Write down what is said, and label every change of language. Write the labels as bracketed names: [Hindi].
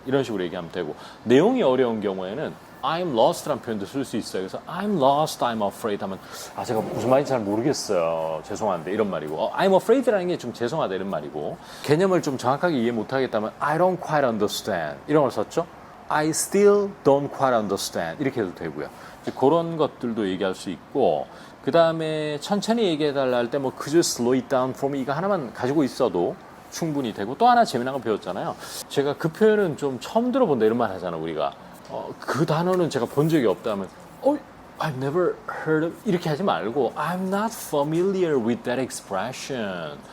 [Korean] 이런 식으로 얘기하면 되고 내용이 어려운 경우에는 [English] I'm lost [Korean] 라는 표현도 쓸 수 있어요. 그래서 [English] I'm lost, I'm afraid [Korean] 하면 제가 무슨 말인지 잘 모르겠어요. 죄송한데 이런 말이고 I'm afraid라는 게 좀 죄송하다 이런 말이고 개념을 좀 정확하게 이해 못하겠다면 [English] I don't quite understand [Korean] 이런 걸 썼죠. [English] I still don't quite understand [Korean] 이렇게 해도 되고요. 그런 것들도 얘기할 수 있고 그 다음에 천천히 얘기해달라 할 때 뭐 [English] could you slow it down for me [Korean] 이거 하나만 가지고 있어도 충분히 되고 또 하나 재미난 거 배웠잖아요. 제가 그 표현은 좀 처음 들어본다 이런 말 하잖아 우리가. 그 단어는 제가 본 적이 없다 하면 [English] I've never heard of [Korean] 이렇게 하지 말고 [English] I'm not familiar with that expression.